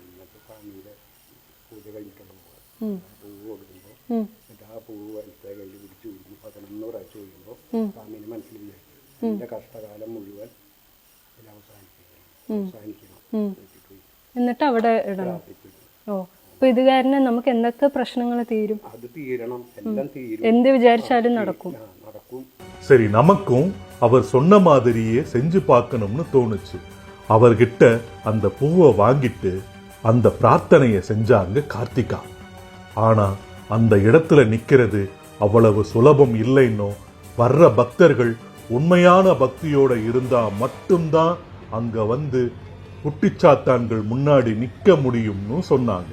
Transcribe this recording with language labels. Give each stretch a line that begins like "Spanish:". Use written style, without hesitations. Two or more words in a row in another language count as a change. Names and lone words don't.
Malayalam: എന്നിട്ട് സ്വാമിയുടെ പൂജ കഴിഞ്ഞിട്ടുള്ള പൂവ് കൊടുക്കുമ്പോൾ എന്നിട്ട് ആ പൂവ് വലത്തെ കയ്യിൽ പിടിച്ച് ഒഴിഞ്ഞു 11 പ്രാവശ്യം ഒഴിയുമ്പോൾ സ്വാമിനെ മനസ്സിൽ വിചാരിച്ചു എൻ്റെ കഷ്ടകാലം മുഴുവൻ അവസാനിക്കണം. എന്നിട്ട് അവിടെ ഇടണം. ഓ, അപ്പൊ ഇത് കാരണം നമുക്ക് എന്തൊക്കെ പ്രശ്നങ്ങൾ തീരും? അത് തീരണം, എല്ലാം തീരും. എന്ത് വിചാരിച്ചാലും നടക്കും.
Tamil: சரி, நமக்கும் அவர் சொன்ன மாதிரியே செஞ்சு பார்க்கணும்னு தோணுச்சு. அவர்கிட்ட அந்த பூவை வாங்கிட்டு அந்த பிரார்த்தனையை செஞ்சாங்க கார்த்திகா. ஆனா அந்த இடத்துல நிக்கிறது அவ்வளவு சுலபம் இல்லைன்னோ, வர்ற பக்தர்கள் உண்மையான பக்தியோட இருந்தா மட்டும்தான் அங்க வந்து குட்டிச்சாத்தான்கள் முன்னாடி நிக்க முடியும்னு சொன்னாங்க.